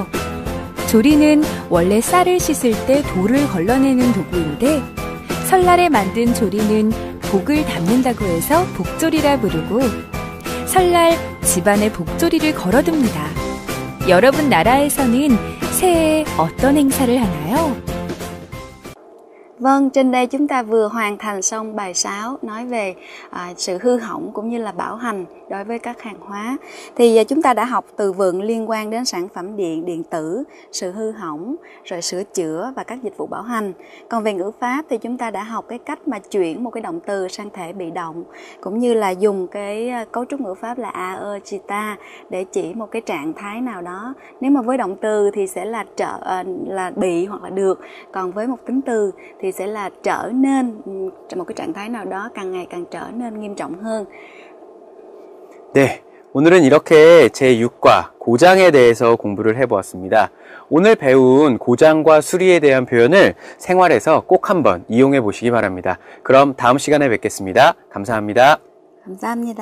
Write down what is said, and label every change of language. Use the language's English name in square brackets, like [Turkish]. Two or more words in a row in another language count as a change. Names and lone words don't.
[Korean] 조리는 원래 쌀을 씻을 때 돌을 걸러내는 도구인데 설날에 만든 조리는 복을 담는다고 해서 복조리라 부르고 설날 집안에 복조리를 걸어둡니다. 여러분 나라에서는 새해에 어떤 행사를 하나요? [Vietnamese] Vâng, trên đây chúng ta vừa hoàn thành xong bài 6 nói về sự hư hỏng cũng như là bảo hành đối với các hàng hóa. Thì chúng ta đã học từ vựng liên quan đến sản phẩm điện, điện tử, sự hư hỏng, rồi sửa chữa và các dịch vụ bảo hành. Còn về ngữ pháp thì chúng ta đã học cái cách mà chuyển một cái động từ sang thể bị động, cũng như là dùng cái cấu trúc ngữ pháp là a, ơ, chi, ta để chỉ một cái trạng thái nào đó. Nếu mà với động từ thì sẽ là là bị hoặc là được, còn với một tính từ thì sẽ là trở nên một cái trạng thái nào đó càng ngày càng trở nên nghiêm trọng hơn. [Korean] 네, 오늘은 이렇게 제6과 고장에 대해서 공부를 해보았습니다. 오늘 배운 고장과 수리에 대한 표현을 생활에서 꼭 한번 이용해 보시기 바랍니다. 그럼 다음 시간에 뵙겠습니다. 감사합니다.